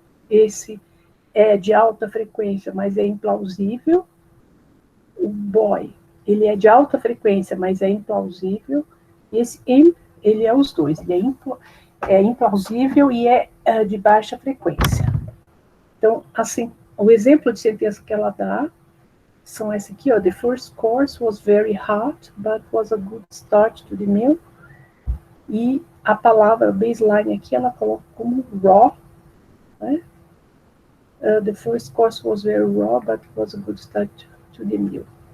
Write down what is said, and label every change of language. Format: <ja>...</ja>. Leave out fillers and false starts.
<pt>Esse é de alta frequência, mas é implausível. O boy, ele é de alta frequência, mas é implausível. E esse imp, ele é os dois. Ele é implausível e é de baixa frequência. Então, assim, o exemplo de sentença que ela dá são esse aqui, ó.</pt> <en>The first course was very hot, but was a good start to the meal.</en> <pt>E a palavra baseline aqui, ela coloca como raw, né?</pt> <en>The first course was very raw, but was a good start to the meal.</en>